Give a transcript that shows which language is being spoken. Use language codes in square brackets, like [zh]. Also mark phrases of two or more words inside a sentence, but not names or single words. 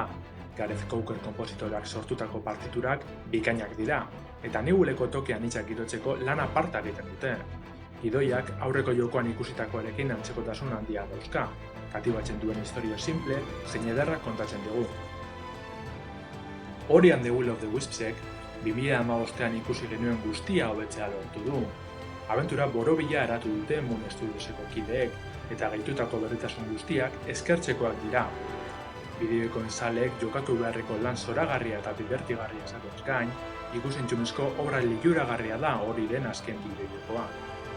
[eu] Gareth Coker konpositoreak sortutako partiturak bikainak dira, eta Newelleko toki anitzak girotzeko lan aparta egiten dute. Gidoiak aurreko jokoan ikusitakoarekin antzekotasun handia dauzka, katibatzen duen istorio simple zein ederrak kontatzen dugu. Ori and the Will of the Wispsek 2015an ikusi genuen guztia hobetzea lortu du. Abentura borobila eratu dute Moon Studioseko kideek, eta gehitutako berritasun guztiak eskertzekoak dira. Bideojokoen zaleek jokatu beharreko lan zoragarria eta divertigarria izatez gain, ikus-entzunezko obra liluragarria da Oriren azken bideojokoa.